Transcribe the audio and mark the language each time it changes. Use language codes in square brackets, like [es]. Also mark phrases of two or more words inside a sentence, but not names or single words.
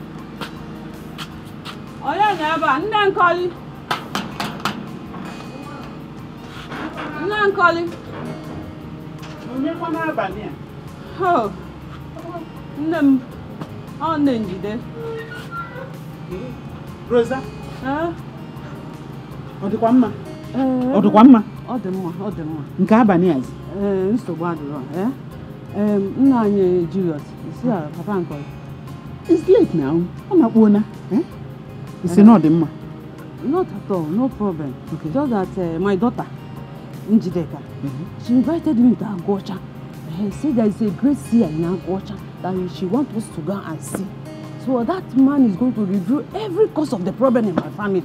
[en] Oh, yeah, never. And then call you. Calling. Oh, Rosa? [ig] Odikwa Nke abalị azi. Nsogbu adịrọ, nna anyị Julius, isi a papa nkọ. [en] It's late now. [ig] Ọ na-akpọna. Isi na ọ dị mma. [en] Not at all, no problem. Okay. Just that my daughter Njideka, she invited me to Agocha. She said there is a great seer in Agocha that she wants us to go and see. So that man is going to review every cause of the problem in my family.